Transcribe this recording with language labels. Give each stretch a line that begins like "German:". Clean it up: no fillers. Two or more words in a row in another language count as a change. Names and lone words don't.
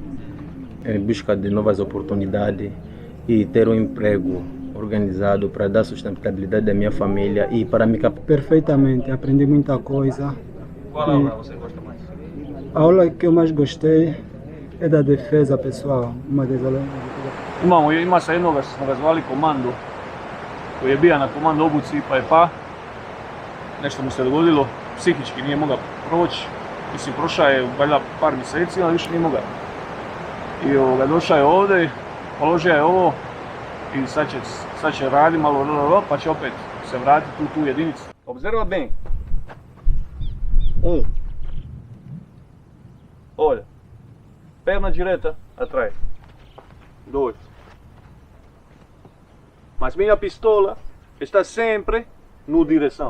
Portuguese: Em busca de novas oportunidades e ter um emprego organizado para dar sustentabilidade à minha família e para me capacitar. Perfeitamente, aprendi muita coisa. Qual aula você gosta mais? A aula que eu mais gostei é da defesa pessoal, uma das aulas.
Croatian: Imamo, ima se jednoga što smo ga zvali komando, koji je bio na komando obuci pa je nešto mu se dogodilo, psihički nije mogao proći, mislim prošao je valjda par mjeseci, ali više nije mogao. I došao je ovdje, položio je ovo i sad će raditi malo, pa će opet se vratiti u tu jedinicu.
Portuguese: Observa bem. Olha. Perna direita atrás. 2. Mas minha pistola está sempre no direção.